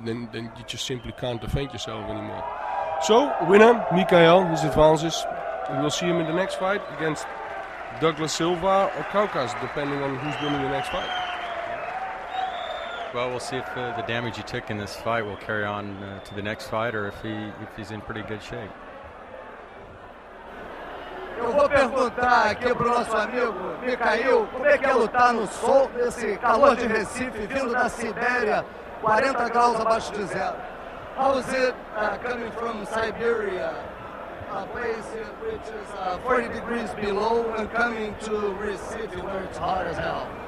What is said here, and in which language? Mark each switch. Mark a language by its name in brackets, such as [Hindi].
[English] Then you just simply can't defend yourself anymore. So winner Mikhail, he advances. We will see him in the next fight against Douglas Silva or Kavkaz, depending on who's winning the next fight. Well, we'll see if the damage he took in this fight will carry on to the next fight, or if he's in pretty good shape. [Portuguese] Eu vou perguntar aqui pro nosso amigo Mikhail, como é que é lutar no sol desse calor de Recife, vindo da Sibéria, 40 graus abaixo de zero. [English] How is it coming from Siberia? A place which is 40 degrees below and coming to Recife where it's hot as hell.